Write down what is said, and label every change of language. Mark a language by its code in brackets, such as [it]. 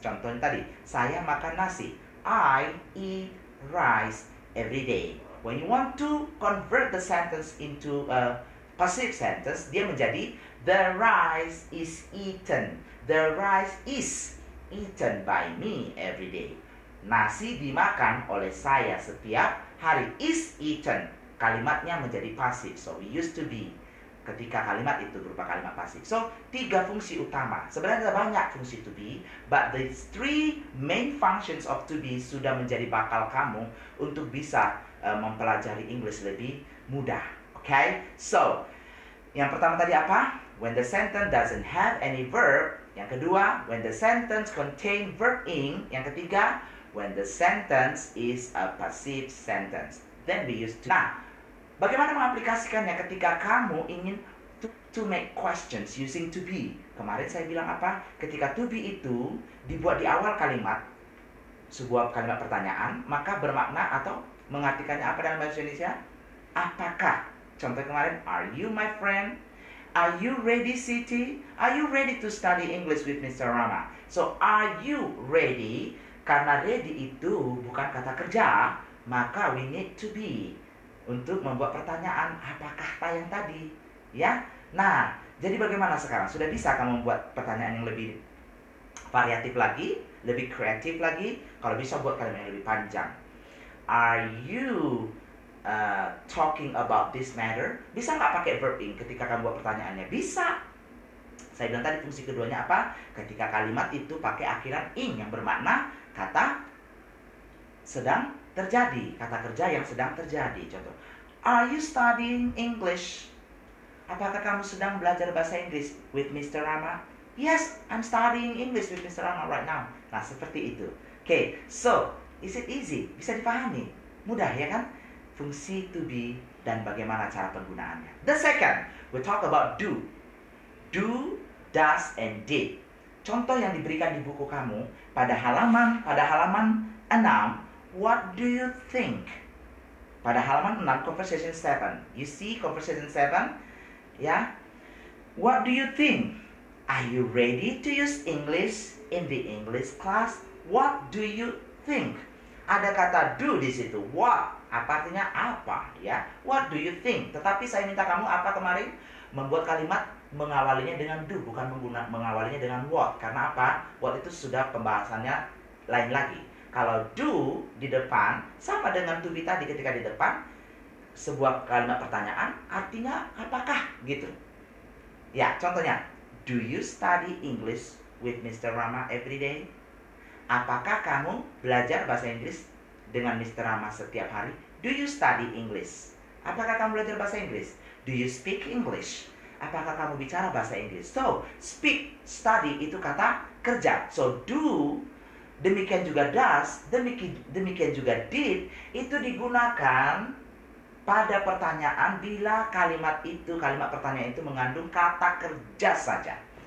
[id] Contohnya tadi, saya makan nasi. [en] I eat rice every day. When you want to convert the sentence into a passive sentence, [id] dia menjadi [en] the rice is eaten. The rice is eaten by me every day. [id] Nasi dimakan oleh saya setiap hari. Is eaten. Kalimatnya menjadi pasif. [en] So we used to be. [id] Ketika kalimat itu berupa kalimat pasif. So 3 fungsi utama. Sebenarnya ada banyak fungsi to be, [en] but the 3 main functions of to be [id] sudah menjadi bakal kamu untuk bisa mempelajari English lebih mudah. Okay? So, yang pertama tadi apa? [en] When the sentence doesn't have any verb. [id] Yang kedua, [en] when the sentence contain verb in. [id] Yang ketiga, [en] when the sentence is a passive sentence. Then we use to. [id] Nah, bagaimana mengaplikasikannya ketika kamu ingin [en] to make questions using to be? [id] Kemarin saya bilang apa? Ketika to be itu dibuat di awal kalimat, sebuah kalimat pertanyaan, maka bermakna atau mengartikannya apa dalam bahasa Indonesia? Apakah? Contoh kemarin, [en] are you my friend? Are you ready, Siti? Are you ready to study English with Mr. Rama? So, are you ready? [id] Karena ready itu bukan kata kerja, maka [en] we need to be [id] untuk membuat pertanyaan apakah yang tadi, ya. Nah, jadi bagaimana sekarang? Sudah bisa kamu membuat pertanyaan yang lebih variatif lagi, lebih kreatif lagi? Kalau bisa buat kalimat yang lebih panjang. [en] Are you talking about this matter? [id] Bisa nggak pakai verb in ketika kamu buat pertanyaannya? Bisa. Saya bilang tadi fungsi keduanya apa? Ketika kalimat itu pakai akhiran in yang bermakna kata sedang terjadi, kata kerja yang sedang terjadi. [en] Contoh, are you studying English? [id] Apakah kamu sedang belajar bahasa Inggris with Mr. Rama? [en] Yes, I'm studying English with Mr. [id] Rama right now. Nah, seperti itu. [en] Okay, so, is it easy? [id] Bisa dipahami? Mudah ya kan? Fungsi to be dan bagaimana cara penggunaannya. [en] The second, we talk about do. Do, does, and did. [id] Contoh yang diberikan di buku kamu pada halaman 6, [en] what do you think? [id] Pada halaman 6, conversation 7. [en] You see conversation 7? [id] Ya. [en] What do you think? Are you ready to use English in the English class? What do you think? [id] Ada kata do di situ. What? Apa artinya apa? Ya. What do you think? Tetapi saya minta kamu apa kemarin? Membuat kalimat mengawalinya dengan do, bukan mengawalinya dengan what. Karena apa? What itu sudah pembahasannya lain lagi. Kalau do di depan sama dengan to be tadi ketika di depan sebuah kalimat pertanyaan artinya apakah gitu. [en] Ya, contohnya, do you study English with Mr. Rama every day? [id] Apakah kamu belajar bahasa Inggris dengan Mr. Rama setiap hari? [en] Do you study English? [id] Apakah kamu belajar bahasa Inggris? [en] Do you speak English? [id] Apakah kamu bicara bahasa Inggris? So, speak, study itu kata kerja. So, do, demikian juga does, demikian juga did, itu digunakan pada pertanyaan bila kalimat pertanyaan itu mengandung kata kerja saja.